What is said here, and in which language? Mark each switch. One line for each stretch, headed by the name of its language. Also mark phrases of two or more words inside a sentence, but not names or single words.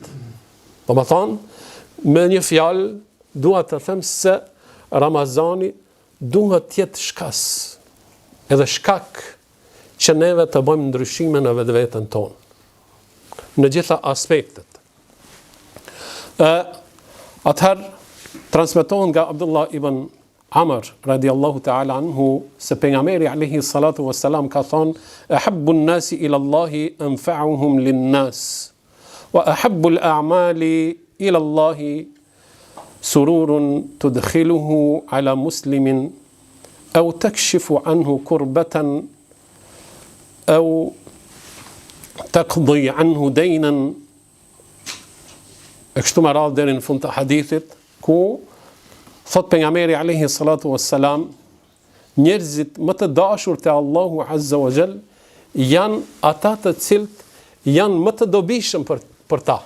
Albanian: Do të thonë, me një fjalë duhet të them se Ramazani duhet të jetë shkas, edhe shkak që neve të bëjmë ndryshime në vetveten tonë, në gjitha aspektet. Atëherë transmetohen nga Abdullah ibn Amr
Arabic: رضي الله تعالى عنه
Albanian: se pejgamberi
Arabic: عليه الصلاة والسلام
Albanian: ka thonë:
Arabic: "أحب الناس إلى الله أنفعهم للناس وأحب الأعمال إلى الله سرور تدخله على مسلم أو تكشف عنه كربة أو تقضي عنه دينا."
Albanian: E kështu me radhë deri në fund të hadithit, ku thot pejgamberi
Arabic: عليه الصلاة والسلام,
Albanian: njerëzit më të dashur te Allahu
Arabic: عز وجل
Albanian: janë ata të cilët janë më të dobishëm për ta.